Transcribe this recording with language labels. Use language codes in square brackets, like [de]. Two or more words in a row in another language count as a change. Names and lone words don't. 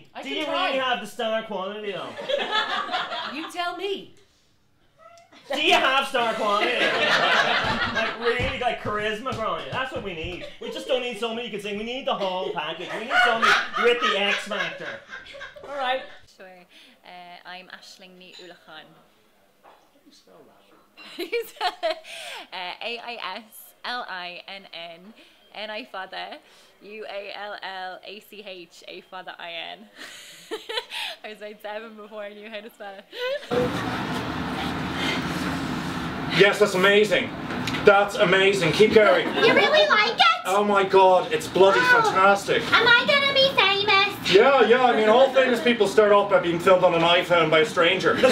[en] Do you really have the star quality, though? You tell me. Do you have star quality? Like really, like charisma, Grania. That's what we need. We just don't need somebody who can sing. We need the whole package. We need somebody with the X factor. All right. Sure. I'm Aisling ní Ulachan. AISLINN NI Fada UALLACH A Fada IN. I was like 7 before I knew how to spell it. Yes, that's amazing. That's amazing. Keep going. You really like it? Oh my god, it's bloody fantastic. Am I gonna be famous? Yeah, I mean, all famous people start off by being filmed on an iPhone by a stranger.